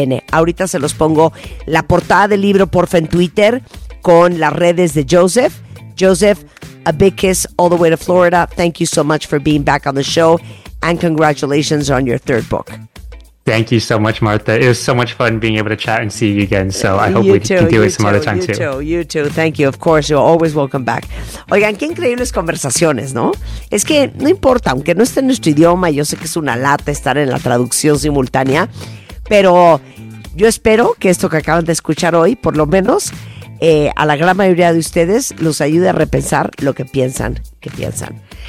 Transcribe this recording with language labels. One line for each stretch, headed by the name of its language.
Spanish: Ahorita se los pongo la portada del libro, porfa, en Twitter, con las redes de Joseph.
English: Joseph, a big kiss all the way to Florida. Thank you so much for being back on the show, and congratulations on your third book. Thank you so much, Martha. It was so much fun being able to chat and see you again. So I hope we can do it some other time too. Thank you. Of course, you're always welcome back.
Spanish: Oigan, qué increíbles conversaciones, ¿no? Es que no importa, aunque no esté en nuestro idioma, yo sé que es una lata estar en la traducción simultánea, pero yo espero que esto que acaban de escuchar hoy, por lo menos a la gran mayoría de ustedes, los ayude a repensar lo que piensan que piensan.